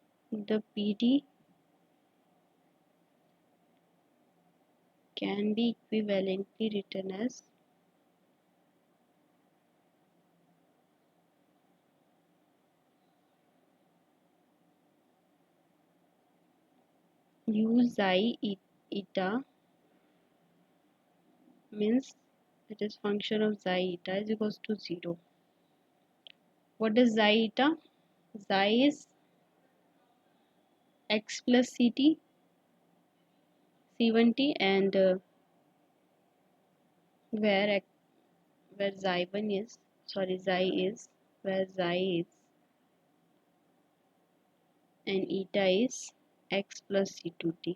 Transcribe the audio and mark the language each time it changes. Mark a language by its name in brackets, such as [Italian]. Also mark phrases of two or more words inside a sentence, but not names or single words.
[English] the PD can be equivalently written as u xi eta means it is function of xi eta is equals to 0. What is xi eta? Xi is x plus ct c1t, and where xi1 is, sorry, xi is, where xi is, and eta is x plus c2t.